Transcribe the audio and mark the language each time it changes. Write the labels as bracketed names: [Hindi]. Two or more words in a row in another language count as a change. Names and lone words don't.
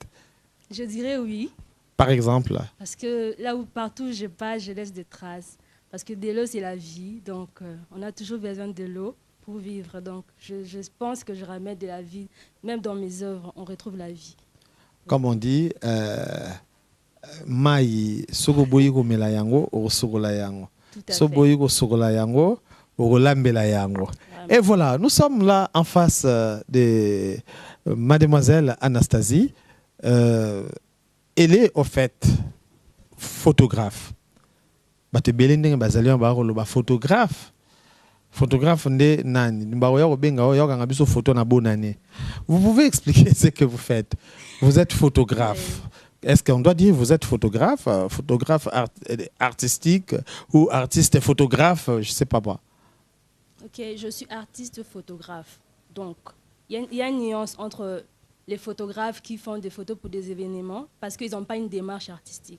[French] Je dirais oui. Par exemple? Parce que là où partout je passe, je laisse des traces. Parce que de l'eau, c'est la vie. Donc, on a toujours besoin de l'eau pour vivre. Donc, je pense que je ramène de la vie. Même dans mes œuvres, on retrouve la vie. Comme on dit, Mai sogoboyiko melayango o sogolayango. Soboyiko sogolayango o lambelayango. Et voilà, nous sommes là en face de mademoiselle Anastasie. Elle est au fait photographe. [Lingala] Photographe. Photographe nde nani. Photo na bonane. [French] Vous pouvez expliquer ce que vous faites? Vous êtes photographe. Est-ce qu'on doit dire vous êtes photographe, artistique ou artiste photographe, je ne sais pas moi. Ok, je suis artiste photographe. Donc, il y a une nuance entre les photographes qui font des photos pour des événements parce qu'ils n'ont pas une démarche artistique.